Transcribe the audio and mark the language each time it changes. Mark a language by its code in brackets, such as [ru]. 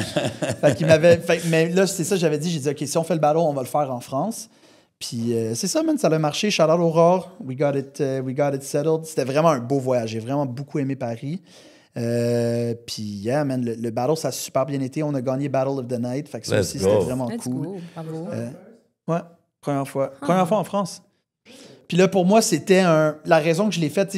[fr] Fait qu'il m'avait. Mais là, c'est ça, j'ai dit, OK, si on fait le battle, on va le faire en France. Puis c'est ça, man, ça a marché. [en] Shout out Aurore, we got it settled. [fr] C'était vraiment un beau voyage. J'ai vraiment beaucoup aimé Paris. Puis, yeah, man, le battle, ça a super bien été. On a gagné Battle of the Night. Fait que ça [en] Let's [fr] aussi, [en] go. [fr] c'était vraiment [en] Let's [fr] cool. [en] go. Bravo. [fr] Ouais, première fois. Première fois en France. Puis là, pour moi, c'était la raison que je l'ai faite.